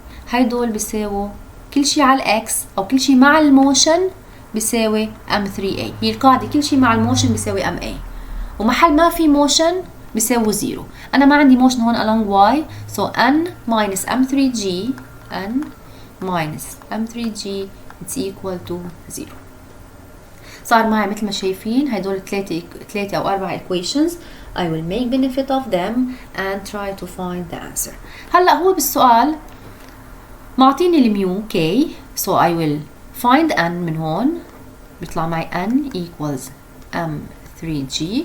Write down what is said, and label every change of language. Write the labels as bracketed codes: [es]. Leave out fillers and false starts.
[ar] هيدول بيساووا كل شيء على الإكس أو كل شيء مع الموشن بيساوي M3A. هي القاعدة كل شيء مع الموشن بيساوي MA ومحل ما في موشن بيساوي 0. أنا ما عندي موشن هون [en] along Y so N minus M3G N minus M3G it's equal to 0. [ar] صار معي مثل ما شايفين هيدول ثلاثة أو 4 equations. [en] I will make benefit of them and try to find the answer. [ar] هلأ هو بالسؤال معطيني الميو K [en] so I will find N [ar] من هون بيطلع معي N equals M3G.